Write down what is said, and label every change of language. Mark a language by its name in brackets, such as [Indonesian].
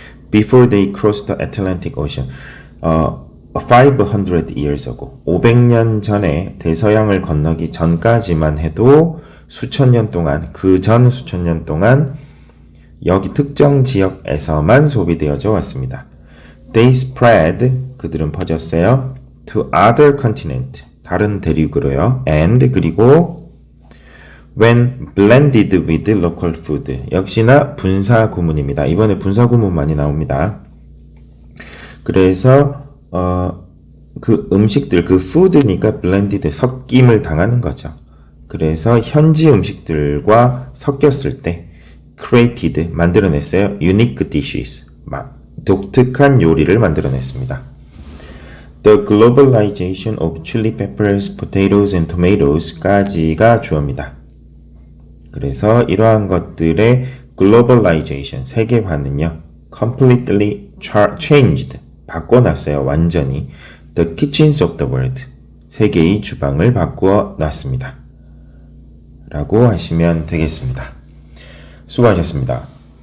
[English] Before they crossed the Atlantic Ocean. 500 years ago. [Korean] 500년 전에 대서양을 건너기 전까지만 해도 수천 년 동안, 그 전 수천 년 동안 여기 특정 지역에서만 소비되어져 왔습니다. [English] They spread, [Korean] 그들은 퍼졌어요. [English] To other continent, [Korean] 다른 대륙으로요. [English] And, [Korean] 그리고 [English] when blended with local food. [Korean] 역시나 분사 구문입니다. 이번에 분사 구문 많이 나옵니다. 그래서 그 음식들, 그 food니까 blended, 섞임을 당하는 거죠. 그래서 현지 음식들과 섞였을 때 created, 만들어냈어요. unique dishes, 독특한 요리를 만들어냈습니다. [English] The globalization of chili peppers, potatoes and tomatoes [Korean] 까지가 주어입니다. 그래서 이러한 것들의 globalization, 세계화는요, completely changed, 바꿔놨어요. 완전히. [English] The kitchens of the world, [Korean] 세계의 주방을 바꾸어 놨습니다. 라고 하시면 되겠습니다. 수고하셨습니다.